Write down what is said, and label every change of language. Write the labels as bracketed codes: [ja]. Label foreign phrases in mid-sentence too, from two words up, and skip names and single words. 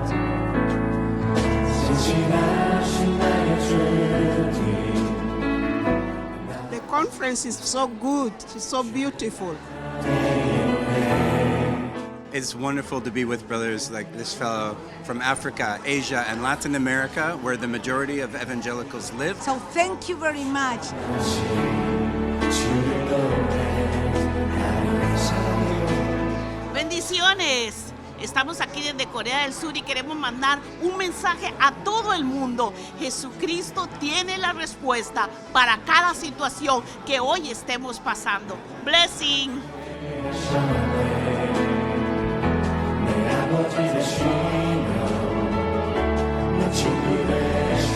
[en] The conference is so good, it's so beautiful. It's wonderful to be with brothers like this fellow from Africa, Asia, and Latin America, where the majority of evangelicals live. So thank you very much. [es] Bendiciones. Estamos aquí desde Corea del Sur y queremos mandar un mensaje a todo el mundo. Jesucristo tiene la respuesta para cada situación que hoy estemos pasando. [en] Blessing. [ko] 내 아버지 되시며 내 친구 되